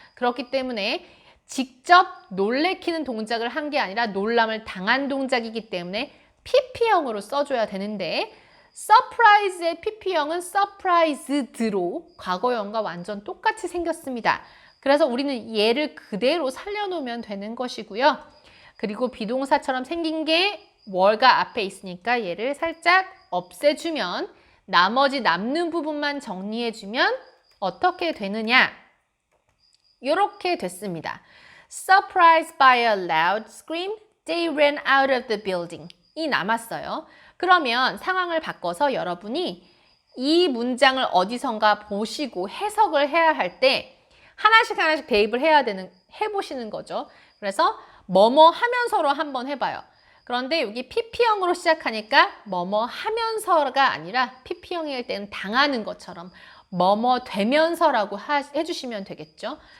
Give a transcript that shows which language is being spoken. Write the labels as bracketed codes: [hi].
[ko] 그렇기 때문에 직접 놀래키는 동작을 한 게 아니라 놀람을 당한 동작이기 때문에 pp형으로 써줘야 되는데 surprise의 pp형은 surprised로 과거형과 완전 똑같이 생겼습니다. 그래서 우리는 얘를 그대로 살려놓으면 되는 것이고요. 그리고 비동사처럼 생긴 게 were가 앞에 있으니까 얘를 살짝 없애주면 나머지 남는 부분만 정리해주면 어떻게 되느냐? 이렇게 됐습니다. [en] Surprised by a loud scream, they ran out of the building. [ko] 이 남았어요. 그러면 상황을 바꿔서 여러분이 이 문장을 어디선가 보시고 해석을 해야 할 때 하나씩 대입을 해보시는 거죠. 그래서 뭐뭐 하면서로 한번 해봐요. 그런데 여기 PP형으로 시작하니까 뭐뭐 하면서가 아니라 PP형일 때는 당하는 것처럼 뭐뭐 되면서라고 해주시면 되겠죠.